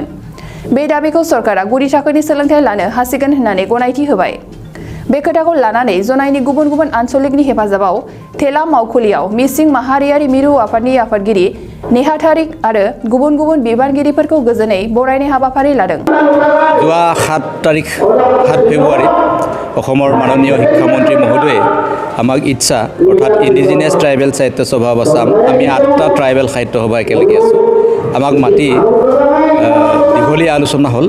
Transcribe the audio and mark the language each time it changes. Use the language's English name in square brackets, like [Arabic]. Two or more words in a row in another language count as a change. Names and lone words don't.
[Bodo] बे दाबिखौ सरकारा गुदि थाखोनि सोलोंथाइ लानो हासिगोन होननानै गनायथि होबाय। बे खोथाखौ लानानै जनायनि गुबुन गुबुन आनसलिकनि हेफाजाबाव थेला मावखुलियाव मिसिं माहारियारि मिरु आफादनि आफादगिरि नेहाथारिक आरो गुबुन गुबुन बिबानगिरिफोरखौ गोजोनै बरायनाय हाबाफारि लादों। [Assamese] যোৱা 7 ফেব্ৰুৱাৰী অসমৰ মাননীয় শিক্ষামন্ত্ৰী মহোদয়ে আমাক ইচ্ছা অৰ্থাৎ ইণ্ডিজিনিয়াছ ট্ৰাইবেল সাহিত্য সভা আসাম আমি 8টা ট্ৰাইবেল সাহিত্য সভা একেলগে আছোঁ আমাক মাতি দীঘলীয়া আলোচনা হ'ল।